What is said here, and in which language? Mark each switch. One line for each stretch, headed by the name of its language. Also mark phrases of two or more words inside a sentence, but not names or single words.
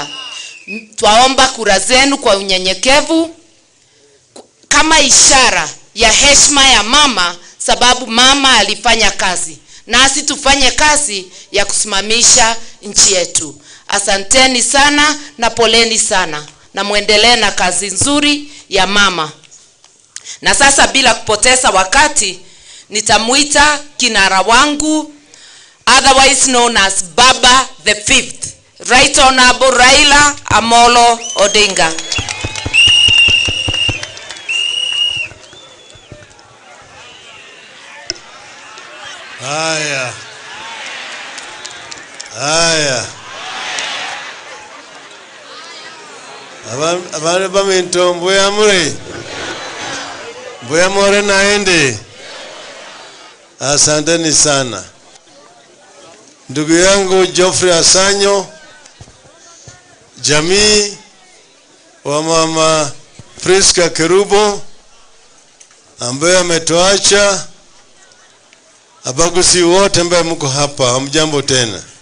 Swahili: Twaomba kura zenu kwa unyenyekevu kama ishara ya heshima ya mama, sababu mama alifanya kazi, nasi tufanye kazi ya kusimamisha nchi yetu. Asanteni sana na poleni sana, na muendelee na kazi nzuri ya mama. Na sasa bila kupoteza wakati, nitamuita kinara wangu,
English: otherwise known as Baba the 5th, Right Honorable Raila Amolo Odinga.
Swahili: Haya.
Gusii: Abana baminto mbuya muri. Mbuya more naende.
Swahili: Asanteni sana. Ndugu yangu Geoffrey Asanyo, jamii wa mama Priscah Kerubo ambaye ametuacha, Gusii wote ambao mko hapa, hamjambo tena.